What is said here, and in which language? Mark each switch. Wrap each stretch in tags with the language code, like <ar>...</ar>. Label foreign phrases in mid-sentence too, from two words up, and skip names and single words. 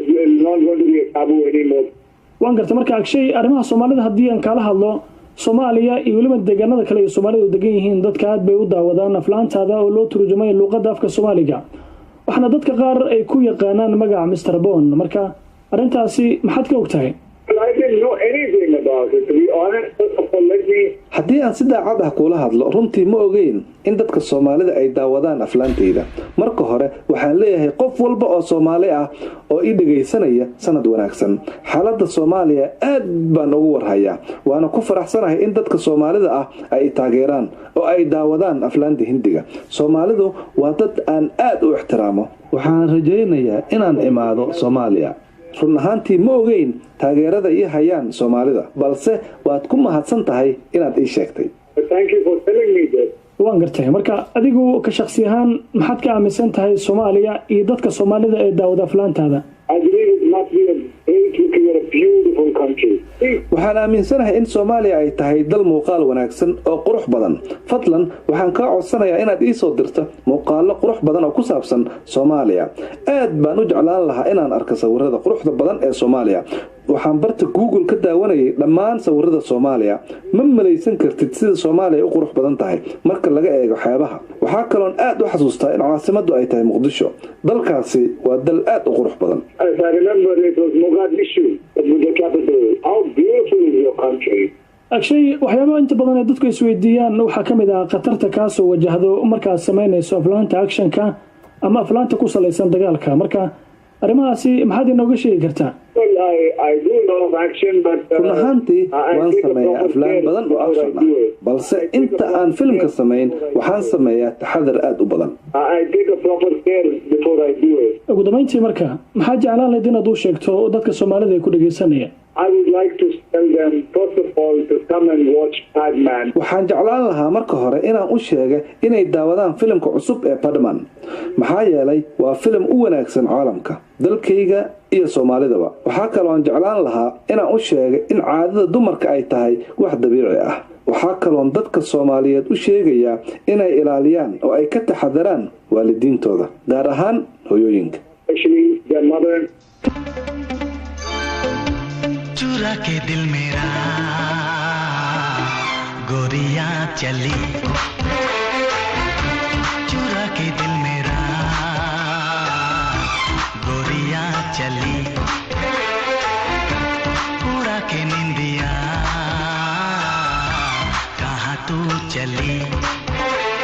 <so>waan gartay marka Akshay, arrimaha Soomaalida haddii aan kala hadlo, Soomaaliya iyo waliba deegaanada kale ee Soomaalidu degan yihiin dadka aad bay u daawadaan aflaantaada oo loo turjumay luqadda afka Soomaaliga. waxaana dadka qaar ay ku yaqaanaan magaca Mr. Bond. marka arrintaasi maxaad ka ogtahay?</so> <en>I didn't know anything about it, to be honest.</en> <so>haddii aan si daacad ah kula hadlo, runtii ma ogeyn in dadka Soomaalida ay daawadaan aflaantayda. marka hore waxaan leeyahay qof walba oo Soomaali ah oo ii dhageysanaya sanad wanaagsan. xaaladda Soomaaliya aad baan ugu warhayaa, waana ku faraxsanahay in dadka Soomaalida ah ay taageeraan oo ay daawadaan aflaanta Hindiga. Soomaalidu waa dad aan aad u ixtiraamo. waxaan rajaynayaa inaan imaado Soomaaliya. run ahaantii ma ogeyn taageerada ii hayaan Soomaalida, balse waad ku mahadsan tahay inaad ii sheegtay.</so> <en>Thank you for telling me this.</en> <so>waan gartay marka adigu ka shakhsi ahaan maxaad ka aaminsan tahay Soomaaliya iyo dadka Soomaalida ee daawada aflaantaada?</so> <en>I believe it must be a great looking and a beautiful country.</en> <so>waxaan aaminsanahay in Soomaaliya ay tahay dal muuqaal wanaagsan oo qurux badan. fadlan waxaan ka codsanayaa inaad ii soo dirto muuqaalo qurux badan oo ku saabsan Soomaaliya. aad baan u jeclaan lahaa inaan arko sawirrada quruxda badan ee Soomaaliya. waxaan barta Google ka daawanayay dhammaan sawirrada Soomaaliya. ma malaysan kartid sida Soomaaliya u qurux badan tahay marka laga eego xeebaha. waxa kaloon aad u xasuustaa in caasimaddu ay tahay Muqdisho. dalkaasi waa dal aad u qurux badan.</so> <en>As I remember, it was Mogadishu that was the capital. How beautiful is your country?</en> <so>Akshay, waxyaabo inta badan ee dadku isweydiiyaan waxaa ka mid ah khatarta ka soo wajahdo markaad samaynayso aflaanta actionka ama aflaanta ku salaysan dagaalka. marka arrimahaasi maxaad inooga sheegi kartaa?</so> <en>Well, I do a lot of action, but</en> <so>run ahaantii waan sameeyaa aflaan badan oo action ah balse inta aan filimka samayn waxaan sameeyaa taxadar aad u badan.</so> <en>I take a proper care before I do it.</en> <so>ugu dambeyntii marka maxaa jeclaan lahayd inaad u sheegto dadka Soomaalida ay ku dhageysanaya?</so> <en>I would like to tell them, first of all, to come and watch Padman.</en> <so>waxaan jeclaan lahaa marka hore inaan u sheega inay daawadaan filimka cusub ee Padman maxaa yeelay waa filim u wanaagsan caalamka dalkayga iyo Soomaalidaba. waxaa kaloo aan jeclaan lahaa inaan u sheega in caadada dumarka ay tahay wax dabiici ah. waxaa kaloo dadka Soomaaliyeed u sheegaya inay ilaaliyaan oo ay ka taxadaraan waalidiintooda gaar ahaan hooyooyinka.</so> <en>Especially their mother.</en> <hi>चुरा के दिल मेरा गोरिया चली चुरा के दिल मेरा गोरिया चली उड़ा के निंदिया कहाँ तू चली</hi>